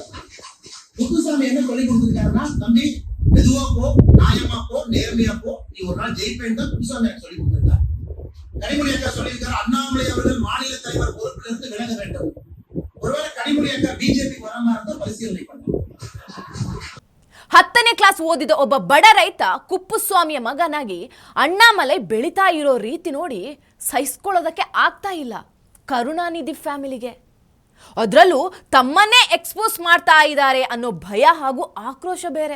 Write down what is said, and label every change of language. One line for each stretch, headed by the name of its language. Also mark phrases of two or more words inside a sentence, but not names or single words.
Tamil: குப்புசாமி என்ன சொல்லி கொடுத்துருக்காருன்னா, தம்பி மெதுவா போ, நியாயமா போ, நேர்மையா போ, நீ ஒரு நாள் ஜெயிப்பேன் தான் குப்புசாமி எனக்கு சொல்லி கொடுத்திருக்காரு. கனிமொழி அக்கா சொல்லியிருக்காரு, அண்ணாமலை அவர்கள் மாநில தலைவர் பொறுப்பிலிருந்து விலக வேண்டும். ஒருவேளை கனிமொழி அக்கா பிஜேபி வராம இருந்தா பரிசீலனை பண்ணும்.
Kannada: 10ನೇ ಕ್ಲಾಸ್ ಓದಿದ ಒಬ್ಬ ಬಡ ರೈತ ಕುಪ್ಪುಸ್ವಾಮಿಯ ಮಗನಾಗಿ ಅಣ್ಣಾಮಲೈ ಬೆಳೀತಾ ಇರೋ ರೀತಿ ನೋಡಿ ಸಹಿಸ್ಕೊಳ್ಳೋದಕ್ಕೆ ಆಗ್ತಾ ಇಲ್ಲ ಕರುಣಾನಿಧಿ ಫ್ಯಾಮಿಲಿಗೆ. ಅದರಲ್ಲೂ ತಮ್ಮನ್ನೇ ಎಕ್ಸ್ಪೋಸ್ ಮಾಡ್ತಾ ಇದ್ದಾರೆ ಅನ್ನೋ ಭಯ ಹಾಗೂ ಆಕ್ರೋಶ ಬೇರೆ.